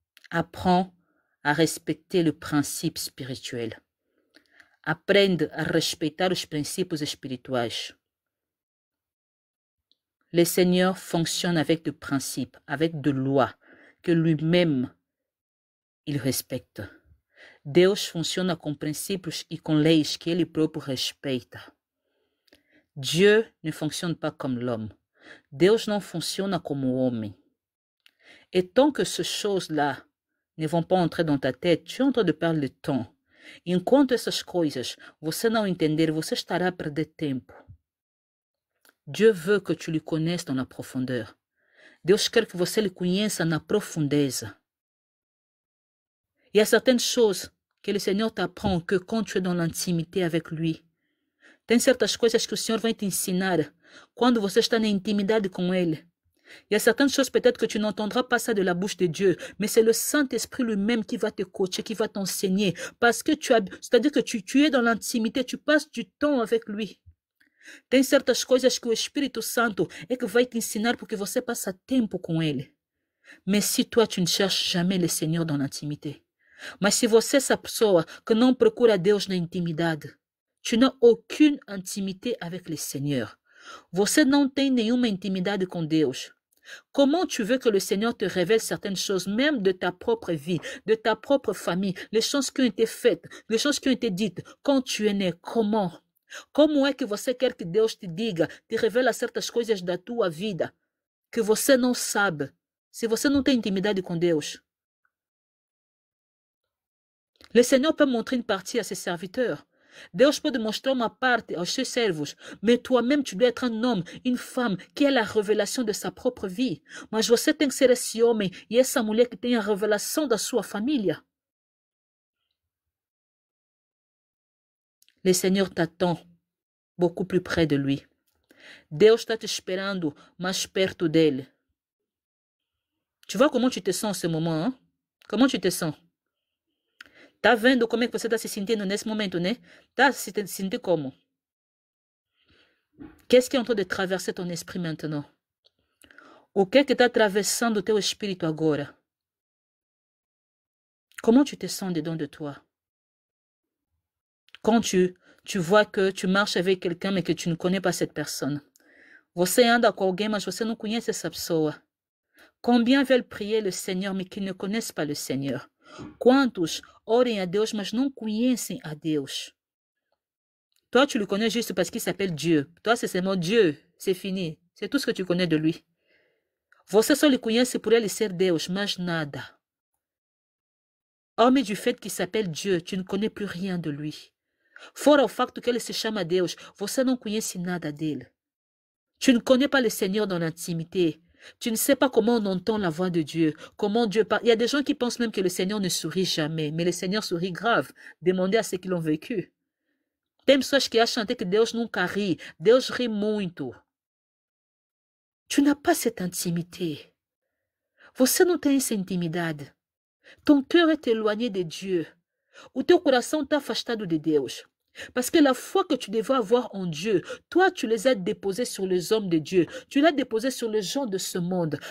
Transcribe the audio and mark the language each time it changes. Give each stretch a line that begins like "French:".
French: Apprends à respecter le principe spirituel.
Portuguese: Aprende a respeitar os princípios espirituais.
French: Le Seigneur fonctionne avec des principes, avec des lois que lui-même il respecta.
Portuguese: Deus funciona com princípios e com leis que ele próprio respeita.
French: Dieu ne fonctionne pas comme l'homme.
Portuguese: Deus não funciona como o homem.
French: Et tant que ces choses-là ne vont pas entrer dans ta tête, tu es en train de perdre le temps.
Portuguese: Enquanto essas coisas você não entender, você estará a perder tempo.
French: Dieu veut que tu le connaisses dans la profondeur.
Portuguese: Deus quer que você lhe conheça na profundeza.
French: Il y a certaines choses que le Seigneur t'apprend que quand tu es dans l'intimité avec lui.
Portuguese: Tem certas coisas que o Senhor vai te ensinar quando você está na intimidade com Ele.
French: Il y a certaines choses peut-être que tu n'entendras pas ça de la bouche de Dieu, mais c'est le Saint-Esprit lui-même qui va te coacher, qui va t'enseigner. Parce que c'est-à-dire que tu es dans l'intimité, tu passes du temps avec lui.
Portuguese: Tem certas coisas que o Espírito Santo é que vai te ensinar porque você passa tempo com Ele.
French: Mais si toi tu ne cherches jamais le Seigneur dans l'intimité,
Portuguese: Mas se você é essa pessoa que não procura Deus na intimidade,
French: tu n'as aucune intimité avec le Seigneur.
Portuguese: Você não tem nenhuma intimidade com Deus.
French: Comment tu veux que le Seigneur te révèle certaines choses, même de ta propre vie, de ta propre famille, les choses qui ont été faites, les choses qui ont été dites quand tu es né? Comment?
Portuguese: Como é que você quer que Deus te diga, te revela certas coisas da tua vida que você não sabe, se você não tem intimidade com Deus?
French: Le Seigneur peut montrer une partie à ses serviteurs.
Portuguese: Deus pode mostrar uma parte aos seus servos,
French: mas toi-même tu dois être un homme, une femme qui a la révélation de sa propre vie.
Portuguese: Mas você tem que ser esse homem e essa mulher que tem a revelação da sua família.
French: Le Seigneur t'attend beaucoup plus près de lui.
Portuguese: Deus está te esperando mais perto dele.
French: Tu vois comment tu te sens en ce moment, hein? Comment tu te sens?
Portuguese: Tá vendo como é que você está se sentindo nesse momento, né? Tá se sentindo como?
French: Qu'est-ce qui est en train de traverser ton esprit maintenant?
Portuguese: O que é que está atravessando o teu espírito agora?
French: Comment tu te sens dedans de toi? Quand tu vois que tu marches avec quelqu'un mais que tu ne connais pas cette personne.
Portuguese: Você anda com alguém mas você não conhece essa pessoa.
French: Combien veulent prier le Seigneur mais qui ne connaissent pas le Seigneur?
Portuguese: Quantos orem a Deus, mas não conhecem a Deus?
French: Toi, tu le connais juste parce qu'il s'appelle Dieu. Toi, c'est seulement Dieu. C'est fini. C'est tout ce que tu connais de lui.
Portuguese: Você só le conhece por ele ser Deus, mas nada.
French: Hormis du fait qu'il s'appelle Dieu, tu ne connais plus rien de lui.
Portuguese: Fora o facto que ele se chama Deus, você não conhece nada dele.
French: Tu ne connais pas le Seigneur dans l'intimité. Tu ne sais pas comment on entend la voix de Dieu, comment Dieu parle. Il y a des gens qui pensent même que le Seigneur ne sourit jamais, mais le Seigneur sourit grave. Demandez à ceux qui l'ont vécu.
Portuguese: Tem pessoas que acham até que Deus nunca ri. Deus ri muito.
French: Tu n'as pas cette intimité.
Portuguese: Você não tem essa intimidade.
French: Ton cœur est éloigné de Dieu.
Portuguese: O teu coração está afastado de Deus.
French: Parce que la foi que tu devais avoir en Dieu, toi, tu les as déposés sur les hommes de Dieu. Tu l'as déposé sur les gens de ce monde.